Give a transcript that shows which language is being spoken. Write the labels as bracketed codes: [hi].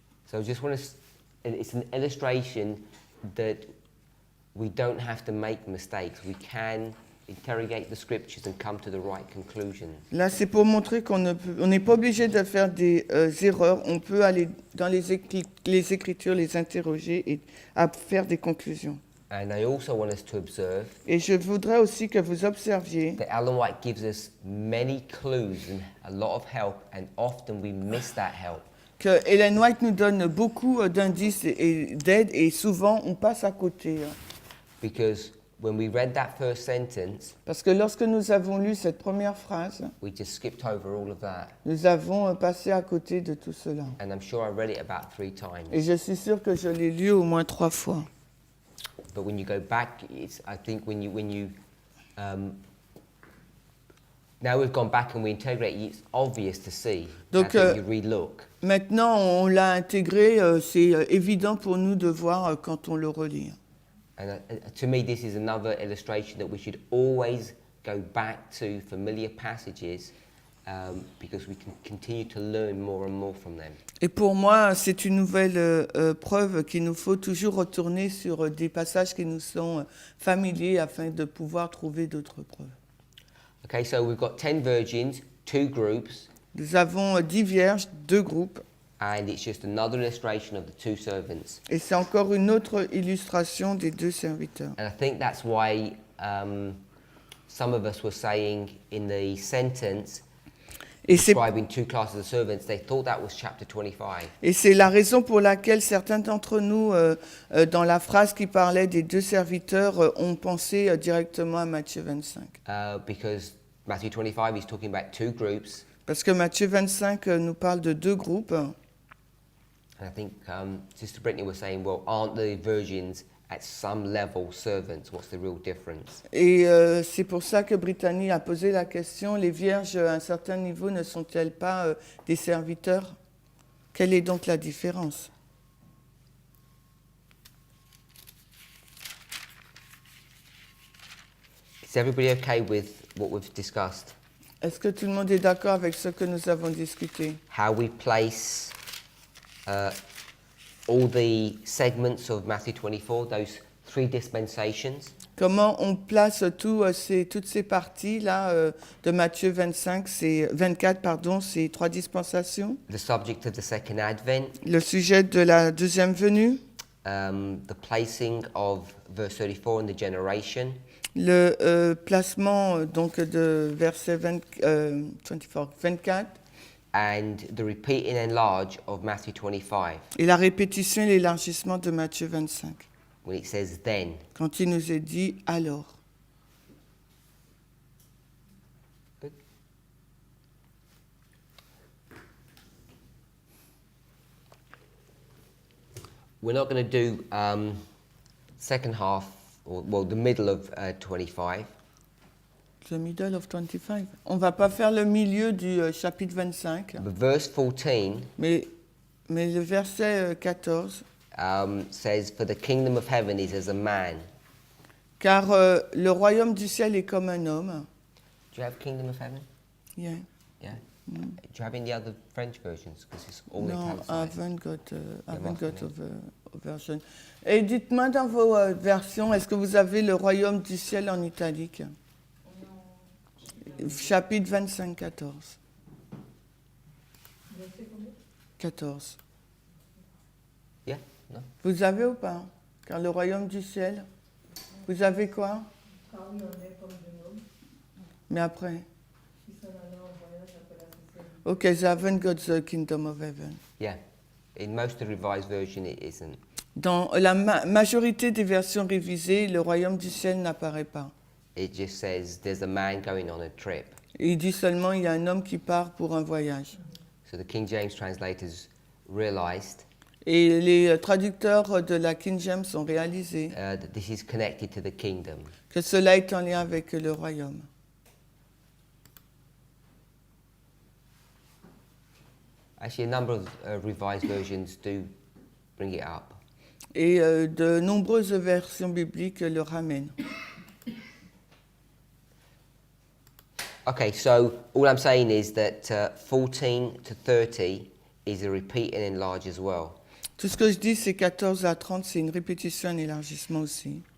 [en] So I just want to, it's an illustration that we don't have to make mistakes. We can interrogate the scriptures and come to the right conclusion. [fr] Là, c'est pour montrer qu'on n'est pas obligé de faire des erreurs. On peut aller dans les Écritures, les interroger et à faire des conclusions. [en] And I also want us to observe [fr] Et je voudrais aussi que vous observiez [en] that Ellen White gives us many clues and a lot of help, and often we miss that help. [fr] que Ellen White nous donne beaucoup d'indices et d'aide, et souvent on passe à côté. [en] Because when we read that first sentence, [fr] Parce que lorsque nous avons lu cette première phrase, [en] we just skipped over all of that. [fr] nous avons passé à côté de tout cela. [en] And I'm sure I read it about 3 times. [fr] Et je suis sûre que je l'ai lu au moins 3 fois. [en] But when you go back, I think when you now we've gone back and we integrate, it's obvious to see. [fr] Donc, [en] when you relook. [fr] Maintenant, on l'a intégré, c'est évident pour nous de voir quand on le relit. [en] And to me, this is another illustration that we should always go back to familiar passages because we can continue to learn more and more from them. [fr] Et pour moi, c'est une nouvelle preuve qu'il nous faut toujours retourner sur des passages qui nous sont familiers afin de pouvoir trouver d'autres preuves. [en] Okay, so we've got 10 virgins, 2 groups, [fr] Nous avons 10 vierges, 2 groupes, [en] and it's just another illustration of the 2 servants. [fr] et c'est encore une autre illustration des 2 serviteurs. [en] And I think that's why some of us were saying in the sentence, [fr] Et c'est [en] describing 2 classes of servants, they thought that was chapter 25. [fr] Et c'est la raison pour laquelle certains d'entre nous, dans la phrase qui parlait des 2 serviteurs, ont pensé directement à Matthieu 25. [en] Because Matthew 25 is talking about 2 groups, [fr] Parce que Matthieu 25 nous parle de 2 groupes. [en] and I think Sister Brittany was saying, well, aren't the virgins at some level servants? What's the real difference? [fr] Et c'est pour ça que Brittany a posé la question, les vierges à un certain niveau ne sont-elles pas des serviteurs? Quelle est donc la différence? [en] Is everybody okay with what we've discussed? [fr] Est-ce que tout le monde est d'accord avec ce que nous avons discuté? [en] How we place all the segments of Matthew 24, those 3 dispensations, [fr] Comment on place toutes ces parties-là de Matthieu 24, ces 3 dispensations? [en] the subject of the second advent, [fr] Le sujet de la deuxième venue, [en] the placing of verse 34 in the generation, [fr] le placement donc de verset 24, [en] and the repeat and enlarge of Matthew 25, [fr] et la répétition et l'élargissement de Matthieu 25, [en] when it says then. [fr] quand il nous est dit « alors ». [en] Good. We're not going to do second half, or well, the middle of 25. The middle of 25. [fr] On ne va pas faire le milieu du chapitre 25, [en] But verse 14 [fr] mais le verset 14, [en] says, "For the kingdom of heaven is as a man." [fr] car le royaume du ciel est comme un homme. [en] Do you have kingdom of heaven? Yeah. Yeah. Do you have any other French versions? Because it's all [fr] Non, [en] I italicized. haven't got a version. [fr] Et dites-moi dans vos versions, est-ce que vous avez le royaume du ciel en italique? Chapitre 25, 14. 14. [en] Yeah. No. [fr] Vous avez ou pas? Car le royaume du ciel, vous avez quoi? Mais après? [en] Okay, they haven't got the kingdom of heaven. Yeah. In most of the revised version, it isn't. [fr] Dans la majorité des versions révisées, le royaume du ciel n'apparaît pas. [en] It just says there's a man going on a trip. [fr] Il dit seulement il y a un homme qui part pour un voyage. [en] So the King James translators realized [fr] Et les traducteurs de la King James ont réalisé [en] that this is connected to the kingdom. [fr] que cela est en lien avec le royaume. [en] Actually, a number of revised versions do bring it up. [fr] Et de nombreuses versions bibliques le ramènent. [en] Okay, so all I'm saying is that 14 to 30 is a repeat and enlarge as well. [fr] Tout ce que je dis, c'est 14 à 30, c'est une répétition, un élargissement aussi.